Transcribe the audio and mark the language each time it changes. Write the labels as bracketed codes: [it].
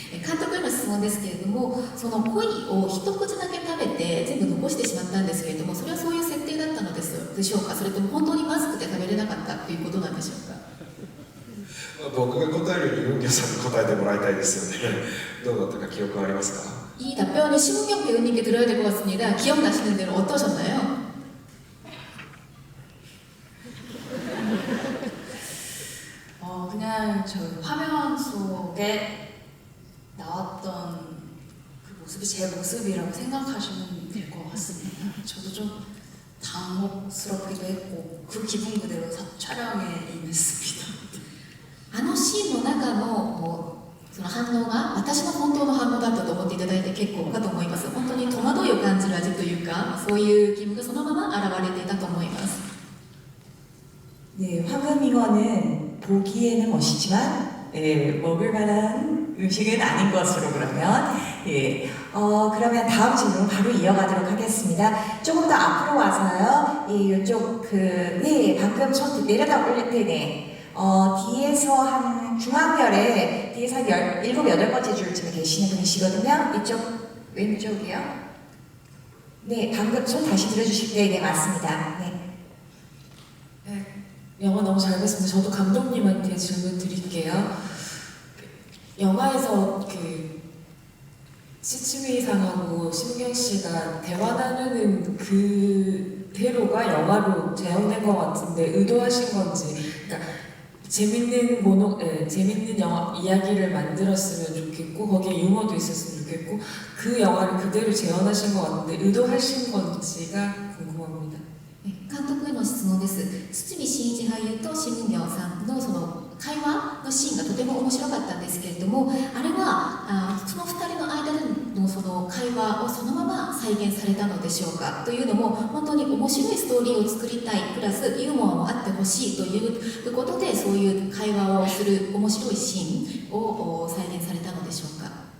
[ja] 監督への質問ですけれども、その鯉を一口だけ食べて全部残してしまったんですけれども、それはそういう設定だったのでしょうか、それとも本当にまずくて食べれなかったということなんでしょうか。僕が答えるよりユンギョさんに答えてもらいたいですよね。どうだったか記憶ありますか？ [ko] 이 답변은 심은경 배우님께 들어야 될 것 같습니다. 기억나시는 대로 어떠셨나요? 그냥 저 화면 속에 나왔던 그 모습이 제 모습이라고 생각하시면 될 것 같습니다. 저도 좀 당혹스럽기도 했고 그 기분 그대로 촬영에 임했습니다. [ja] あのシーンの中のその反応が私の本当の反応だったと思っていただいて結構かと思います。本当に戸惑いを感じる味というか、そういう気分がそのまま現れていたと思います。 [ko] 네, 황금잉어는 보기에는 멋있지만 먹을 만한 음식은 아닌 것으로 그러면 그러면 다음 질문 바로 이어가도록 하겠습니다. 조금 더 앞으로 와서요. 이쪽 방금 손 내려다 올릴 때네. 뒤에서 한 중앙열에 뒤에서 한 7, 8번째 줄쯤에 계시는 분이시거든요. 이쪽 왼쪽이요. 네, 방금 손 다시 들어주실 때 네, 맞습니다. 네. 영화 너무 잘 봤습니다. 저도 감독님한테 질문 드릴게요. 영화에서 그 시츠미상하고 심경 씨가 대화 나누는 그 대로가 영화로 재현된 것 같은데 의도하신 건지, 그러니까 재밌는 영화 이야기를 만들었으면 좋겠고 거기에 유머도 있었으면 좋겠고 그 영화를 그대로 재현하신 것 같은데 의도하신 건지가 궁금합니다. [ja] 監督への質問です。堤真一俳優とシム・ギョンさんのその会話のシーンがとても面白かったんですけれども、あれはその2人の間でのその会話をそのまま再現されたのでしょうか。というのも本当に面白いストーリーを作りたいプラスユーモアもあってほしいということでそういう会話をする面白いシーンを再現されたのでしょうか。